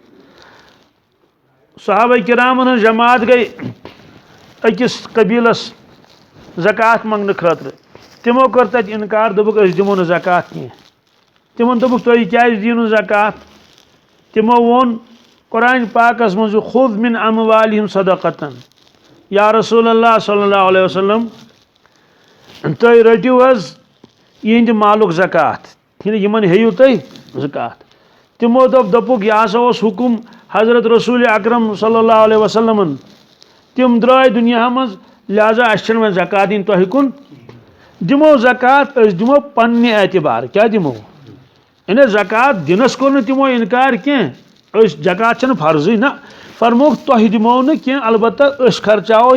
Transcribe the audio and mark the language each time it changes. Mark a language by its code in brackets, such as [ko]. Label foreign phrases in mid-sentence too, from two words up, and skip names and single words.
[ks] صحابہ کرامن ہن جماعت گئی أکِس قبیلس زکات منگنہٕ خٲطرٕ تمو کٔر تتہِ انکار دوٚپُکھ أسۍ دِمو نہٕ زکات کینٛہہ تمن دوٚپُکھ تُہۍ کیازِ دِیِو نہٕ زکات تمو ووٚن قرآن پاکس منٛز [ar] خُذ من اموالہم صدقتن یا رسول اللہ صلی اللہ علیہ وسلم [ks] تُہۍ رٔٹِو حظ یِہنٛدِ مالُک زکات یِمن ہیٚیِو تُہۍ زکات تمو دوٚپُکھ یہِ ہسا اوس حُکم حضرت رسول اکرم [ar] صلی اللہ علیہ [ks] وسلمن تم درٛاے دُنیا منٛز لہذا اَسہِ چھنہٕ وۄنۍ زکات دِنۍ تۄہہِ کُن دِمو زکات أسۍ دِمو پننہِ اعتبار کیٛاہ دِمو یعنی زکات دِنس کوٚر نہٕ تمو انکار کینٛہہ أسۍ زکات چھنہٕ فرضٕے نہ فرموکھ تۄہہِ دِمو نہٕ کینٛہہ البتہ أسۍ خرچاوو